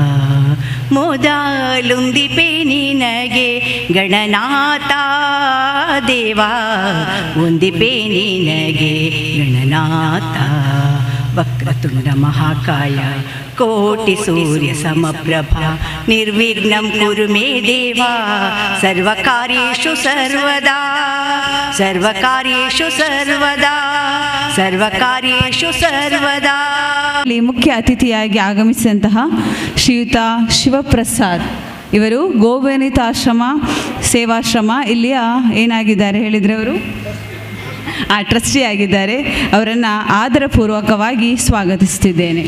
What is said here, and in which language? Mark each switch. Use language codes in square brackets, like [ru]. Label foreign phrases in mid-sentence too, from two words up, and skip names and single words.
[kn] ಮೊದಲುಂದಿಪೆ ನಿನಗೆ ಗಣನಾಥ ದೇವಾ ಒಂದಿಪೆ ನಿನಗೆ ಗಣನಾಥ [sa] ವಕ್ರತುಂಡ ಮಹಾಕಾಯ ಕೋಟಿ ಸೂರ್ಯ ಸಮಪ್ರಭಾ ನಿರ್ವಿಘ್ನಂ ಕುರು ಮೇ ದೇವಾ ಸರ್ವಕಾರ್ಯೇಷು ಸರ್ವದಾ ಸರ್ವಕಾರ್ಯೇಷು ಸರ್ವದಾ ಸರ್ವಕಾರ್ಯೇಷು ಸರ್ವದಾ. [kn] ಇಲ್ಲಿ ಮುಖ್ಯ ಅತಿಥಿಯಾಗಿ ಆಗಮಿಸಿದಂತಹ ಶ್ರೀಯುತ ಶಿವಪ್ರಸಾದ್ ಇವರು ಗೋವನಿತಾಶ್ರಮ ಸೇವಾಶ್ರಮ ಇಲ್ಲಿಯ ಏನಾಗಿದ್ದಾರೆ ಹೇಳಿದರೆ ಅವರು ಟ್ರಸ್ಟಿ ಆಗಿದ್ದಾರೆ. ಅವರನ್ನು ಆದರಪೂರ್ವಕವಾಗಿ ಸ್ವಾಗತಿಸುತ್ತಿದ್ದೇನೆ.